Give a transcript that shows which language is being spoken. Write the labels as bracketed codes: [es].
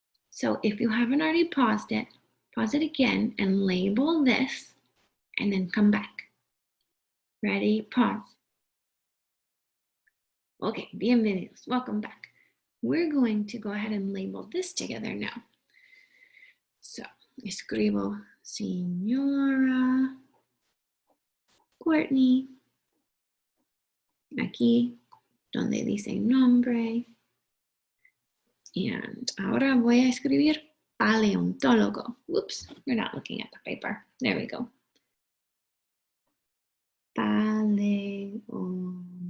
[en] So if you haven't already paused it, pause it again and label this and then come back. Ready? Pause. Okay, [es] bienvenidos. [en] Welcome back. We're going to go ahead and label this together now. [es] So, escribo Señora, Courtney, aquí donde dice nombre. And ahora voy a escribir paleontólogo. [en] Whoops, you're not looking at the paper. There we go. [es] Paleontólogo.